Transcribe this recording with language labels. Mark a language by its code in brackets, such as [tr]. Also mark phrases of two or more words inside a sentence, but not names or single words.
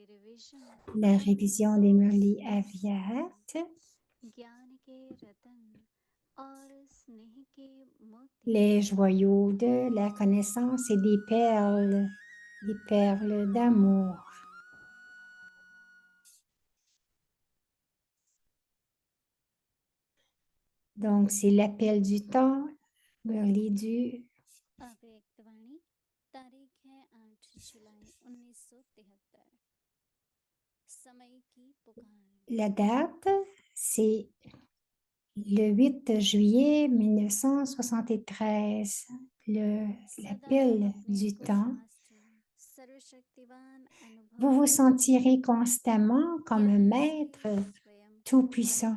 [fr] la révision des Murli Avyat, les joyaux de la connaissance et des perles d'amour. Donc, c'est l'appel du temps, Murli du [hi] अव्यक्तवाणी तारीख है 8 जुलाई 1973 समय की पुकार [fr] la date, c'est le 8 juillet 1973, l'appel du temps. [hi] सर्वशक्तिवान [fr] Vous vous [hi] अनुभव [fr] sentirez constamment comme un maître tout-puissant.